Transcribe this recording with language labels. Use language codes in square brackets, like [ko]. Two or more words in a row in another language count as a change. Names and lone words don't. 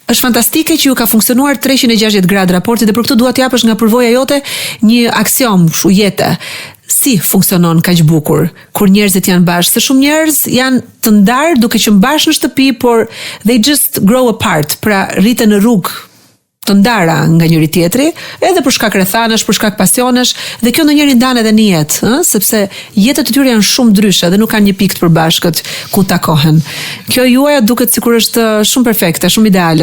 [sq] Është fantastike që ju ka funksionuar 360 gradë raporti dhe për këtë dua t'japësh nga përvoja jote një aksion, kështu jete. Si funksionon kaq bukur kur njerëzit janë bashkë? Se shumë njerëz janë të ndarë duke qenë bashkë në shtëpi, por [en] they just grow apart, [sq] pra rriten në rrugë të ndara nga njëri tjetri, edhe për shkak rrethanash, për shkak pasionesh, dhe kjo ndonjëherë ndan edhe në jetë, sepse jetët e tyre janë shumë ndryshe dhe nuk kanë një pikë të përbashkët ku takohen. Kjo juaja duket sikur është shumë perfekte, shumë ideale.